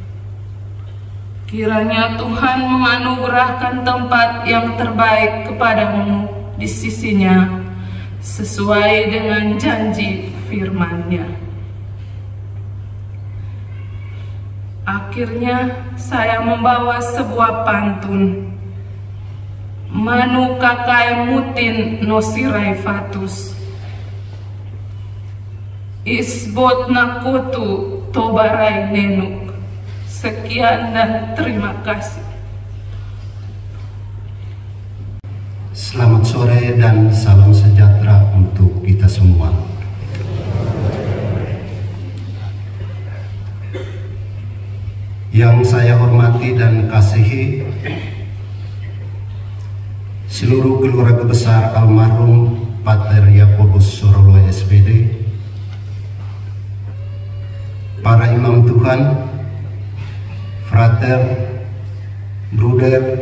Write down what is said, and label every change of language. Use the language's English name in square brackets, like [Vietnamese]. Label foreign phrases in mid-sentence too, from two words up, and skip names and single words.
[Indonesian] Kiranya Tuhan menganugerahkan tempat yang terbaik kepadamu di sisinya sesuai dengan janji firman-Nya. Akhirnya saya membawa sebuah pantun, [Tetum] Manu kakai mutin no sirai fatus, isbot nakutu tobarai nenuk. [Indonesian] Sekian dan terima kasih. Selamat sore dan salam sejahtera untuk kita semua. Yang saya hormati dan kasihi seluruh keluarga besar almarhum Pater Yakobus Sorolohe SPD, para imam Tuhan, frater, bruder,